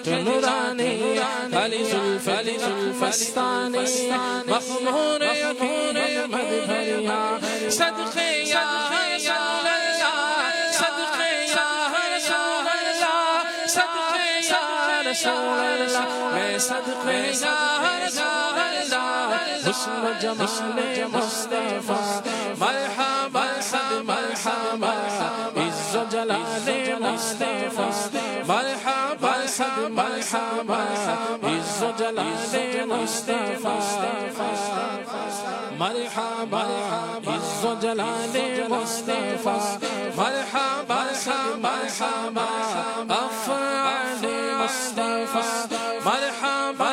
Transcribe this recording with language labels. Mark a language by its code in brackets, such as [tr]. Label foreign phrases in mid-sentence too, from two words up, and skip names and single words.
[pa] نورانی علی زلف استانی مخمور یقین مد بھریا صدقے یا رسول اللہ صدقے یا رسول اللہ صدقے یا رسول اللہ میں صدقے یا رسول اللہ [ur] حسن و جمال مصطفیٰ مرحبا صد مرحبا عز و جلال مصطفیٰ مرحبا صد مرحبا عز و جلال مصطفیٰ مرحبا عز و جلال مصطفیٰ مرحبا صد مرحبا افعال مصطفیٰ مرحبا